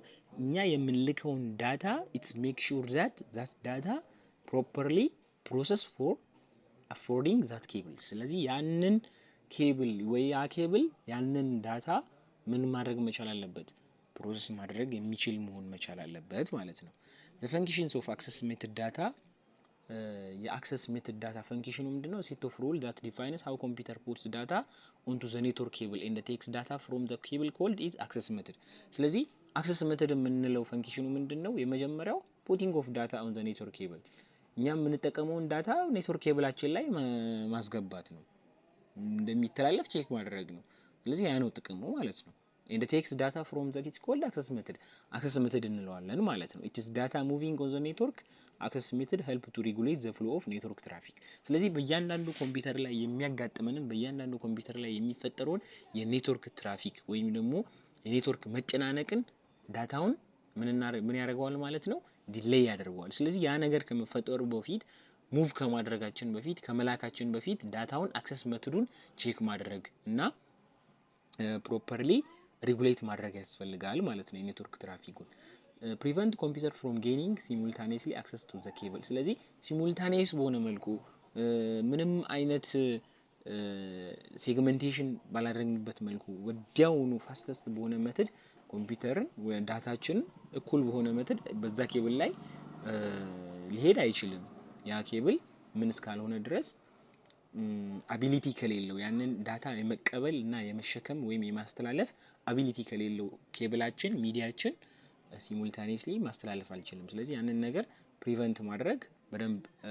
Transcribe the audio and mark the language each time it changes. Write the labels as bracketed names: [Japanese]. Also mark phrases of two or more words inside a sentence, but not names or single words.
[Amharic] እኛ የምንልከውን ዳታ [English] its make sure that data properly process for affording that cable። [Amharic] ስለዚህ ያንን ኬብል ወይ ያ ኬብል ያንን ዳታ ምን ማድረግ መቻል አለበት? ፕሮሰስ ማድረግ የሚችል መሆን መቻል አለበት ማለት ነው። [English] the functions of access method data [Amharic] የአክሰስ ሜተድ ዳታ ፈንክሽኑ ምንድነው? [English] set of rule that defines how computer puts data onto the network cable and takes data from the cable called is access method። [Amharic] ስለዚህ አክሰስ ሜተድ የምንለው ፈንክሽኑ ምንድነው? የመጀመሪያው [English] putting of data on the network cable [Amharic] እኛ የምንጠቀመውን ዳታ ኔትወርክ ኬብላችን ላይ ማስገባት ነው፣ እንደሚተላለፍ ቼክ ማድረግ ነው። ስለዚህ ያ ነው ጥቅሙ ማለት ነው። [English] and takes data from that is called access method። access method [Amharic] እንለዋለን ማለት ነው። [English] it is data moving on the network access method help to regulate the flow of network traffic። [Amharic] ስለዚህ በእያንዳንዱ ኮምፒውተር ላይ የሚያጋጥመንን በእያንዳንዱ ኮምፒውተር ላይ የሚፈጠረውን የኔትወርክ ትራፊክ ወይም ደግሞ የኔትወርክ መጨናነቅን ዳታውን ምን ያደርገዋል ማለት ነው? ዲሌይ ያደርገዋል። ስለዚህ ያ ነገር ከመፈጠሩ በፊት ሙቭ ከማድረጋችን በፊት ከመላካችን በፊት ዳታውን አክሰስ ሜተዱን ቼክ ማድረግ እና [English] properly regulate [Amharic] ማድረግ ያስፈልጋል ማለት ነው የኔትወርክ ትራፊኩን። [English] prevent computer from gaining simultaneously access to the cable። [Amharic] ስለዚህ ሲሙልታኔስ በሆነ መልኩ ምንም አይነት ሴግመንቴሽን ባላደረግንበት መልኩ ወዲያውኑ ፋስተስት በሆነ ሜተድ ኮምፒውተርን ወይ ዳታችን እኩል በሆነ ሜተድ በዛ ኬብል ላይ ሊሄድ አይችልም። ያ ኬብል ምን እስካልሆነ ድረስ አቢሊቲ ከሌለው ያንን ዳታ የመቀበል እና የመሸከም ወይም የማስተላለፍ አቢሊቲ ከሌለው ኬብላችን ሚዲያችን ሲሙልታኔስሊ ማስተላለፍ አልችልም። ስለዚህ ያንን ነገር ፕሪቨንት ማድረግ በደንብ